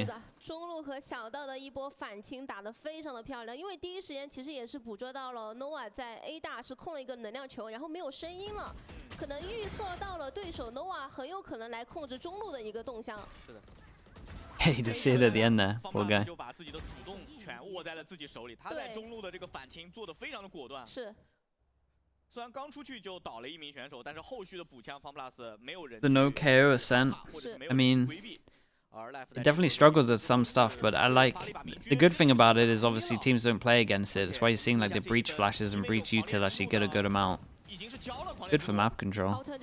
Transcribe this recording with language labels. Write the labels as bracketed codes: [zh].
[zh] 是的，中路和小道的一波反清打得非常的漂亮，因为第一时间其实也是捕捉到了 Nova 在 A 大是控了一个能量球，然后没有声音了，可能预测到了对手 Nova 很有可能来控制中路的一个动向。是的。 [en] Hey, just see it at the end there, poor guy. [zh] 就把自己的主动权握在了自己手里，他在中路的这个反清做得非常的果断。是。虽然刚出去就倒了一名选手，但是后续的补枪 FunPlus 没有人。 [en] The no KO Ascent. I mean, it definitely struggles at some stuff, but I like the good thing about it is obviously teams don't play against it. That's why you're seeing like the breach flashes and breach util actually get a good amount. Good for map control.